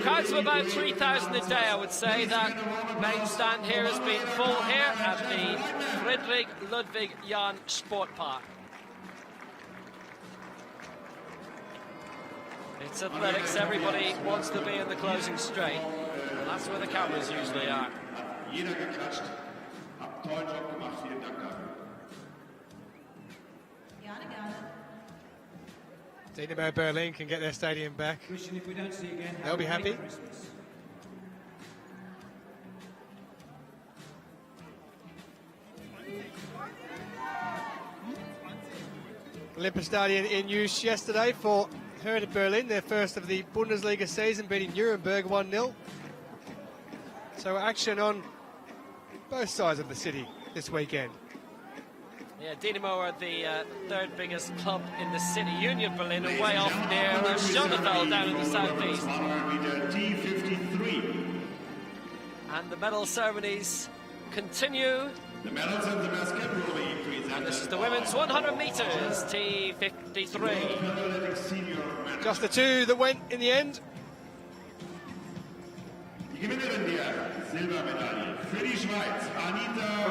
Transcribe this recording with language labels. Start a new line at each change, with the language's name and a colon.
English: Crowds of about 3,000 a day, I would say. That main stand here has been full here at the Friedrich Ludwig Jahn Sportpark. It's athletics, everybody wants to be in the closing straight, and that's where the cameras usually are.
German: Jeder geklatscht. Habt tollen Job gemacht, vielen Dank dafür.
English: Dynamo Berlin can get their stadium back. Christian, if we don't see you again, They'll be happy. Christmas. Olympiastadion in use yesterday for Hertha Berlin, their first of the Bundesliga season, beating Nuremberg 1-0. So action on both sides of the city this weekend. Yeah, Dynamo are the third biggest club in the city. Union Berlin are way off near Schönefeld down in the southeast. T53. And the medal ceremonies continue. The medals of the basket will be presented. And this is the women's 100 meters, T53. Just the two that went in the end.
German: Die Gewinnerin der Silbermedaille für die Schweiz, Anita.